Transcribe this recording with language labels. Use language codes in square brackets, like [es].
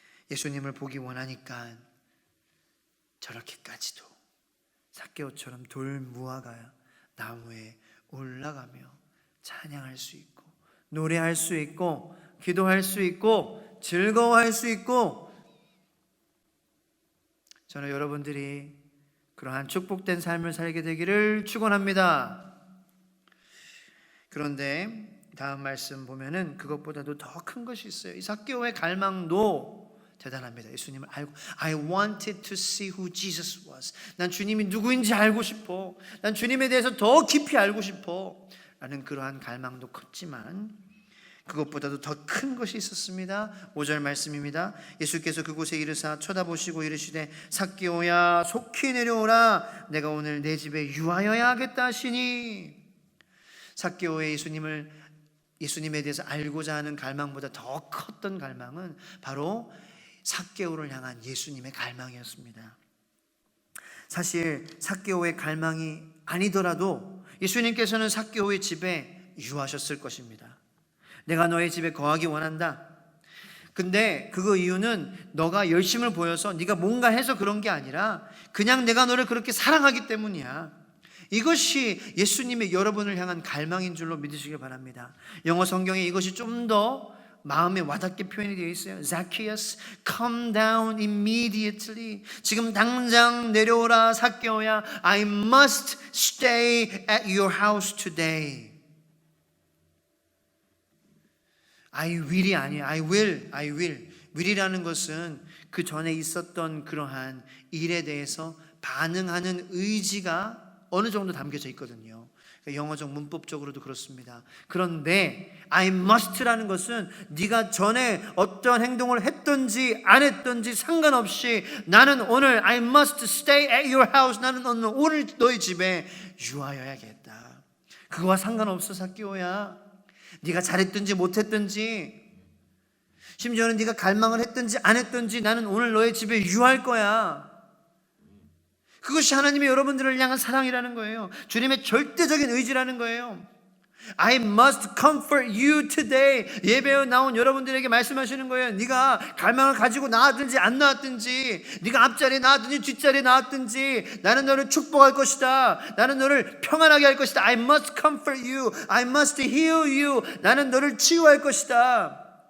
[ko] 예수님을 보기 원하니까 저렇게까지도 삭개오처럼 돌 무화과 나무에 올라가며 찬양할 수 있고 노래할 수 있고 기도할 수 있고 즐거워할 수 있고, 저는 여러분들이 그러한 축복된 삶을 살게 되기를 축원합니다. 그런데 다음 말씀 보면은 그것보다도 더 큰 것이 있어요. 이 삭개오의 갈망도 대단합니다. 예수님을 알고, [en] I wanted to see who Jesus was. [ko] 난 주님이 누구인지 알고 싶어. 난 주님에 대해서 더 깊이 알고 싶어. 라는 그러한 갈망도 컸지만 그것보다도 더 큰 것이 있었습니다. 5절 말씀입니다. 예수께서 그곳에 이르사 쳐다보시고 이르시되 삭개오야 속히 내려오라. 내가 오늘 내 집에 유하여야 하겠다 하시니, 삭개오의 예수님에 대해서 알고자 하는 갈망보다 더 컸던 갈망은 바로 삭개오를 향한 예수님의 갈망이었습니다. 사실 삭개오의 갈망이 아니더라도 예수님께서는 삭개오의 집에 유하셨을 것입니다. 내가 너의 집에 거하기 원한다. 근데 그 이유는 너가 열심을 보여서 네가 뭔가 해서 그런 게 아니라 그냥 내가 너를 그렇게 사랑하기 때문이야. 이것이 예수님의 여러분을 향한 갈망인 줄로 믿으시길 바랍니다. 영어 성경에 이것이 좀 더 마음에 와닿게 표현이 되어 있어요. [en] Zacchaeus, come down immediately. [ko] 지금 당장 내려오라 삭개오야. [en] I must stay at your house today. I will [ko] 이 아니에요. [en] I will. [ko] will이라는 것은 그 전에 있었던 그러한 일에 대해서 반응하는 의지가 어느 정도 담겨져 있거든요. 영어적 문법적으로도 그렇습니다. 그런데 I must라는 것은 네가 전에 어떤 행동을 했든지 안 했든지 상관없이 나는 오늘 [en] I must stay at your house. [ko] 나는 오늘 너희 집에 유하여야겠다. 그거와 상관없어 삭개오야. 네가 잘했든지 못했든지, 심지어는 네가 갈망을 했든지 안 했든지 나는 오늘 너의 집에 유할 거야. 그것이 하나님의 여러분들을 향한 사랑이라는 거예요. 주님의 절대적인 의지라는 거예요. [en] I must comfort you today. [ko] 예배에 나온 여러분들에게 말씀하시는 거예요. 네가 갈망을 가지고 나왔든지 안 나왔든지, 네가 앞자리에 나왔든지 뒷자리에 나왔든지 나는 너를 축복할 것이다. 나는 너를 평안하게 할 것이다. [en] I must comfort you. I must heal you. [ko] 나는 너를 치유할 것이다.